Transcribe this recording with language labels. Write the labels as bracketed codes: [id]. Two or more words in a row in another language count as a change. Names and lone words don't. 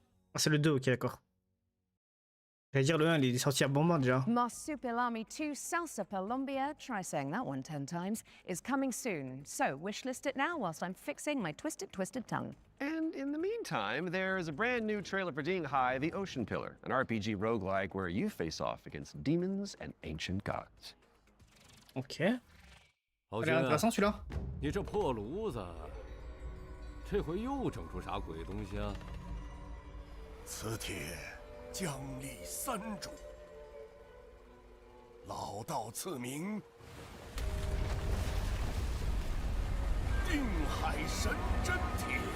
[fr] Ah, c'est le 2, ok, d'accord. J'allais dire le 1, il est sorti à bon moment déjà. [en] Marsupilami 2 Salsa Colombia, try saying that one 10 times, is coming soon. So wishlist it now whilst I'm fixing my twisted tongue. And in the meantime, there's a brand new trailer for Ding Hai, the Ocean Pillar, an RPG roguelike where you face off against demons and ancient gods. [fr] Ok. Ça a l'air intéressant celui-là. [zh] 你这破炉子，这回又整出啥鬼东西啊？此帖将立三主，老道赐名定海神针帖。